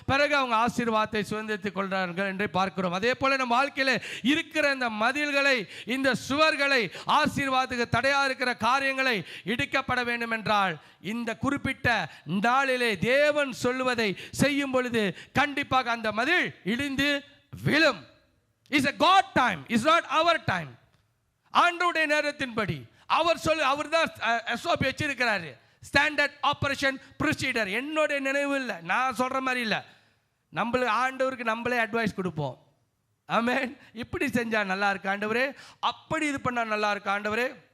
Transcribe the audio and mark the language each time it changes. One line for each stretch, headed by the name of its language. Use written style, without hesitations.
Tamil: பிறகு அவங்க ஆசீர்வாதத்தை சுதந்திரித்துக் கொள்கிறார்கள் என்று பார்க்கிறோம். அதே போல நம்ம வாழ்க்கையில் இருக்கிற இந்த மதில்களை, இந்த சுவர்களை, ஆசீர்வாதத்துக்கு தடையாக இருக்கிற காரியங்களை இடிக்கப்பட வேண்டும் என்றால் இந்த குறிப்பிட்ட நாளிலே தேவன் சொல்லுவதை செய்யும் பொழுது கண்டிப்பாக அந்த மதில் இடிந்து விழும்.
English: It's a God time, it's not our time.
Tamil: ஆண்டவருடைய நேரத்தின்படி அவர் தான் SOP வச்சிருக்கிறாரு,
English: Standard operation procedure.
Tamil: என்னுடைய நினைவு இல்லை, நான் சொல்கிற மாதிரி இல்லை. நம்மளுக்கு ஆண்டவருக்கு நம்மளே அட்வைஸ் கொடுப்போம். ஆமென். இப்படி செஞ்சால் நல்லா இருக்கு ஆண்டவரே, அப்படி இது பண்ணால் நல்லா இருக்கு ஆண்டவரே.